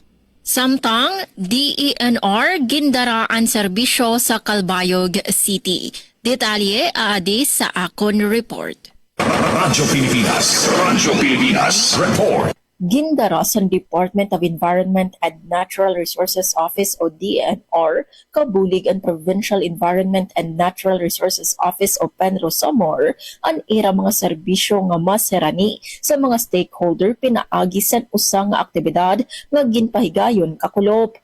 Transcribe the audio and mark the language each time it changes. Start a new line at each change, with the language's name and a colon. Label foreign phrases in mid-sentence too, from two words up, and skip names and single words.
Waray: Samtang DENR gindaraan serbisyo sa Calbayog City. Detalye aadi sa akon report. Radyo Pilipinas Report. Gindara sa Department of Environment and Natural Resources Office o DENR, kabulig ang Provincial Environment and Natural Resources Office o Penro Samar, ang ira mga serbisyo nga maserani sa mga stakeholder pinaagi sa usang nga aktibidad nga ginpahigayon kakulop.